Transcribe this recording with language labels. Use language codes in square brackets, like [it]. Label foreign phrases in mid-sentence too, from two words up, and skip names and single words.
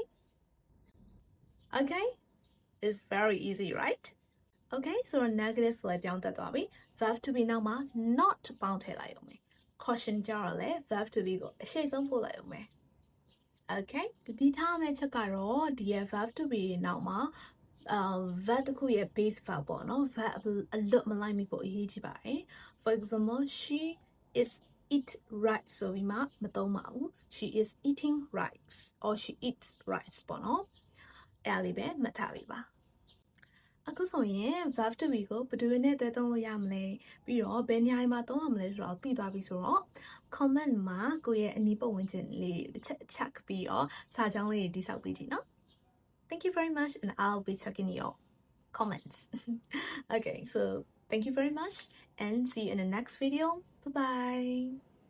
[en] Okay? It's very easy, right? Okay, so a negative [my] လည်းပြောင်းတက်သွားပြီ [en] verb to be [my] နောက်မှာ not ပေါင်းထည့်လိုက်အောင်မယ် caution ကြတော့လေ [en] verb to be [my] ကိုအရှိဆုံးပို့လိုက်အောင်မယ် Okay ဒီထားမယ့်ချက်ကတော့ ဒီရဲ့ [en] verb to be [my] နောက်မှာverb တစ်ခုရဲ့ [en] base verb [my] ပေါ့နော် verb အလွတ်မလိုက်မိဖို့အရေးကြီးပါတယ် [en] For example she is eat rice [my] ဆိုပြီးမှမသုံးပါဘူး [en] she is eating rice or she eats rice [my] ပေါ့နော်အဲ့လေးပဲမှတ်ထားပြီပါအခုဆိုရင် [en] verb to be [my] ကိုဘယ်သူနဲ့တွဲသုံးလို့ရမလဲပြီးတော့ဘယ်နေရာမှာသုံးရမလဲဆိုတော့သိသွားပြီဆိုတော့ comment မှာကိုယ့်ရဲ့အနီးပတ်ဝန်းကျင်လေးတစ်ချက်ချက်ပြီးတော့စာကြောင်းလေးတွေတိစောက်ပြီးကြည့်နော် [en] Thank you very much, and I'll be checking your comments. Okay, so thank you very much, and see you in the next video. Bye-bye.